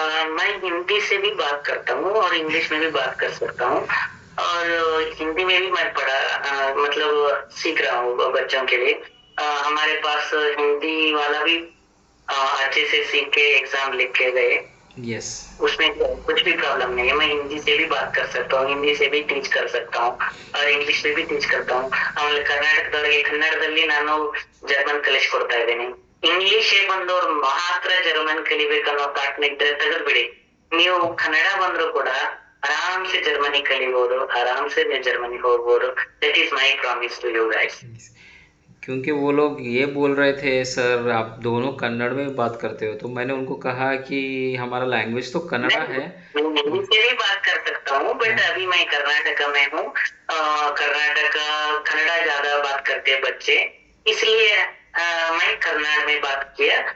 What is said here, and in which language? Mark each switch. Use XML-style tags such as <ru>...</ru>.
<hi>मैं हिंदी से भी बात करता हूँ और इंग्लिश में भी बात कर सकता हूँ, और हिंदी में भी मैं पढ़ा मतलब सीख रहा हूँ बच्चों के लिए. हमारे पास हिंदी वाला भी अच्छे से सीख के एग्जाम लिख के गए. उसमें कुछ भी प्रॉब्लम नहीं है. मैं हिंदी से भी बात कर सकता हूँ, हिंदी से भी टीच कर सकता हूँ और इंग्लिश में भी टीच करता हूँ.</hi> <kn>ಆಮೇಲೆ ಕರ್ನಾಟಕದವರಿಗೆ ಕನ್ನಡದಲ್ಲಿ ನಾನು ಜರ್ಮನ್ ಕಲಿಸ್ಕೊಡ್ತಾ ಇದ್ದೀನಿ. ಇಂಗ್ಲಿಷ್ ಬಂದವ್ರು ಮಾತ್ರ ಜರ್ಮನ್ ಕಲಿಬೇಕನ್ನೋ ತಾಟ್ನ ಇದ್ರೆ ತೆಗೆದ್ಬಿಡಿ. ನೀವು ಕನ್ನಡ ಬಂದ್ರು ಕೂಡ ಆರಾಮ್ಸೆ ಜರ್ಮನಿ ಕಲಿಬಹುದು, ಆರಾಮ್ಸೆ जर्मनी ಹೋಗ್ಬೋದು.</kn> <en>That is my promise to you guys.</en> <hi>क्योंकि वो लोग ये बोल रहे थे, सर आप दोनों कन्नड़ में बात करते हो, तो मैंने उनको कहा कि हमारा लैंग्वेज तो कन्नड़ा है. हिंदी से भी बात कर सकता हूँ, बट अभी मैं कर्नाटक में हूँ. कर्नाटक कन्नड़ा ज्यादा बात करते हैं बच्चे, इसलिए मैं कन्नड़ में बात किया.</hi>